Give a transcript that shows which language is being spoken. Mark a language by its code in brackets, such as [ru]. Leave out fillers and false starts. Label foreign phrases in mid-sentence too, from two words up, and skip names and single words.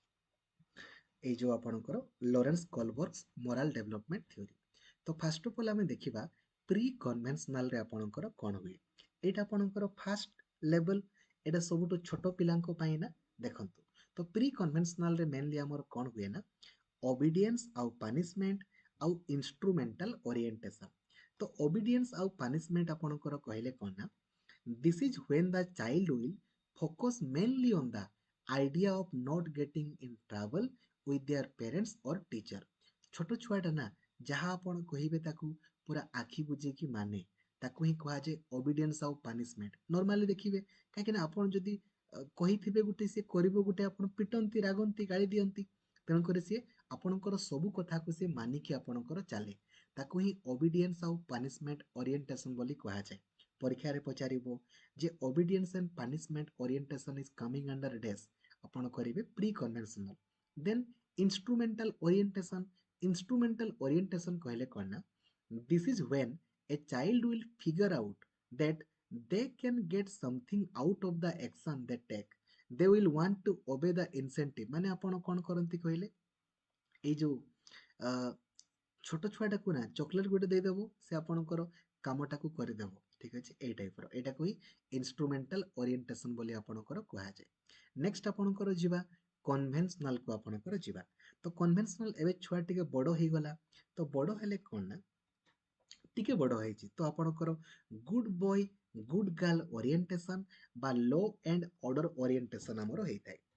[or] এই ଯେଉଁ ଆପଣଙ୍କର ଲରେନ୍ସ କୋଲବର୍ଗ [en] moral development theory [or] ତ [en] first of all [or] ଆମେ ଦେଖିବା ପ୍ରି କନଭେନସନାଲରେ ଆପଣଙ୍କର କ'ଣ ହୁଏ ଏଇଟା ଆପଣଙ୍କର [en] first level [or] ଏଇଟା ସବୁଠୁ ଛୋଟ ପିଲାଙ୍କ ପାଇଁ ନା ଦେଖନ୍ତୁ ତ ପ୍ରି କନଭେନସନାଲରେ ମେନଲି ଆମର କ'ଣ ହୁଏ ନା ଓବିଡିଏନ୍ସ ଆଉ ପାନିଶମେଣ୍ଟ ଆଉ [en] instrumental orientation [or] ତ ଓବିଡିଏନ୍ସ ଆଉ ପାନିଶମେଣ୍ଟ ଆପଣଙ୍କର କହିଲେ କ'ଣ ନା [en] this is when the child will focus mainly on the idea of not getting in trouble with their parents or teacher [or] ଛୋଟ ଛୁଆଟା ନା ଯାହା ଆପଣ କହିବେ ତାକୁ ପୁରା ଆଖି ବୁଝେଇକି ମାନେ ତାକୁ ହିଁ କୁହାଯାଏ ଓବିଡିଏନ୍ସ ଆଉ [en] punishment normally [or] ଦେଖିବେ କାହିଁକି ନା ଆପଣ ଯଦି କହିଥିବେ ଗୋଟେ ସିଏ କରିବ ଗୋଟେ ଆପଣ ପିଟନ୍ତି ରାଗନ୍ତି ଗାଳି ଦିଅନ୍ତି ତେଣୁକରି ସିଏ ଆପଣଙ୍କର ସବୁ କଥାକୁ ସିଏ ମାନିକି ଆପଣଙ୍କର ଚାଲେ ତାକୁ ହିଁ ଓବିଡିଏନ୍ସ ଆଉ [en] punishment orientation [or] ବୋଲି କୁହାଯାଏ ପରୀକ୍ଷାରେ ପଚାରିବ ଯେ [en] obedience and punishment orientation is coming under [or] ଡେସ୍ ଆପଣ କରିବେ [en] pre conventional then instrumental ଓରିଏଣ୍ଟେସନ [or] କହିଲେ କ'ଣ ନା [en] this is when a child will figure out that they can get something out of the action they take they will want to obey the incentive [or] ମାନେ ଆପଣ କ'ଣ କରନ୍ତି କହିଲେ ଏଇ ଯୋଉ ଛୋଟ ଛୁଆଟାକୁ ନା ଚକୋଲେଟ ଗୋଟେ ଦେଇଦେବ ସେ ଆପଣଙ୍କର କାମଟାକୁ କରିଦେବ ଠିକ ଅଛି ଏଇ ଟାଇପର ଏଇଟାକୁ ହିଁ [en] instrumental orientation [or] ବୋଲି ଆପଣଙ୍କର କୁହାଯାଏ ନେକ୍ସଟ ଆପଣଙ୍କର ଯିବା କନଭେନସନାଲକୁ ଆପଣଙ୍କର ଯିବା ତ କନଭେନସନାଲ ଏବେ ଛୁଆ ଟିକେ ବଡ଼ ହେଇଗଲା ତ ବଡ଼ ହେଲେ କ'ଣ ନା ଟିକେ ବଡ଼ ହେଇଛି ତ ଆପଣଙ୍କର [en] good boy good girl orientation [or] ବା [en] law and order orientation [or] ଆମର ହେଇଥାଏ